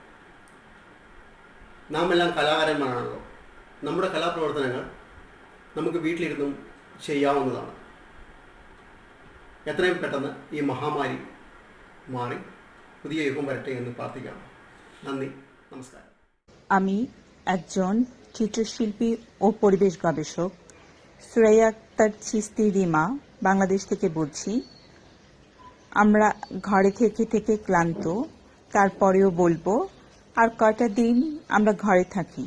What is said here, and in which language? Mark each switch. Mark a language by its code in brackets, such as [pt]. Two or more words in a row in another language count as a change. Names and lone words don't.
[ml] നാം എല്ലാം കലാകാരന്മാരാണല്ലോ. നമ്മുടെ കലാപ്രവർത്തനങ്ങൾ നമുക്ക് വീട്ടിലിരുന്നും ചെയ്യാവുന്നതാണ്. എത്രയും പെട്ടെന്ന് ഈ মহামারী മാറി പുതിയ യുഗം വരട്ടെ എന്ന് പ്രാർത്ഥിക്കാം. നന്ദി, നമസ്കാരം. [bn] আমি একজন চিত্রশিল্পী ও পরিবেশ গবেষক সুরাইয়া আক্তার চিস্তি রিমা, বাংলাদেশ থেকে বলছি। আমরা ঘরে থেকে থেকে ক্লান্ত, তারপরেও বলবো আর কয়টা দিন আমরা ঘরে থাকি।